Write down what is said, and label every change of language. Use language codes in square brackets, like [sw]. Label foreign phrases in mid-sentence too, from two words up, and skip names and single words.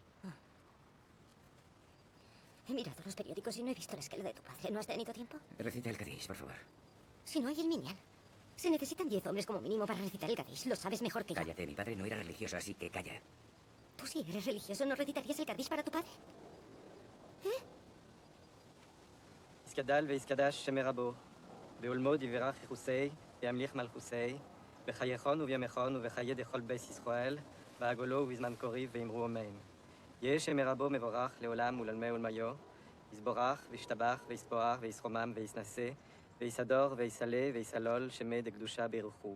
[es] He mirado los periódicos y no he visto el esquelo de tu padre. ¿No has tenido tiempo? Recita el Cádiz, por favor. Si no hay el Minyan. Se necesitan 10 hombres como mínimo para recitar el Cádiz. Lo sabes mejor que yo. Cállate, mi padre no era religioso, así que calla. Tú si eres religioso, ¿no recitarías el Cádiz para tu padre? [arc] יסגדל ויסקדש שם רבו, בעולמו יברך יחוסי, וימליך מלכוסי, בחייכון ובימיכון ובחיי דכל בית ישראל, בעגולו ובזמן קוריב ואמרו אמן. יהיה שם רבו מבורך לעולם ולעולמי עולמיו, יסבורך וישתבח ויספואר ויסרומם ויסנשא, ויסדור ויסלה ויסלול שמי דקדושה בירוחו.